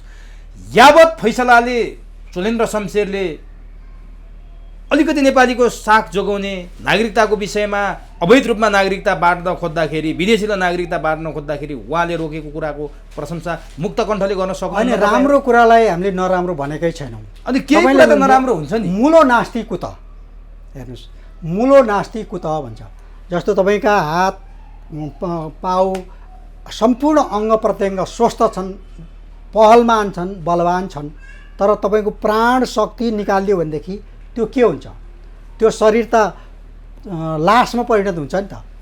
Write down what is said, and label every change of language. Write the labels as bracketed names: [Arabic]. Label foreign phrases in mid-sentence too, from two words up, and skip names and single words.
[Nepali] यावत फैसलाले चोलेन्द्र शमशेरले अलिकति नेपालीको साख जोगाउने, नागरिकताको विषयमा अवैध रूपमा नागरिकता बाँड्न खोज्दाखेरि, विदेशीलाई नागरिकता बाँड्न खोज्दाखेरि उहाँले रोकेको कुराको प्रशंसा मुक्त कण्ठले गर्न सक्दैन। अनि राम्रो कुरालाई हामीले नराम्रो भनेकै छैनौँ। अनि केही कुरा त नराम्रो हुन्छ नि। [Sanskrit] मुलो नास्ति कुत, हेर्नुहोस्, मुलो नास्ति कुत भन्छ। [Nepali] जस्तो तपाईँका हात पाउ सम्पूर्ण अङ्ग प्रत्यङ्ग स्वस्थ छन्, पहलमान छन्, बलवान छन्, तर तपाईँको प्राण शक्ति निकालिदियो भनेदेखि त्यो के हुन्छ? त्यो शरीर त लासमा परिणत हुन्छ नि त।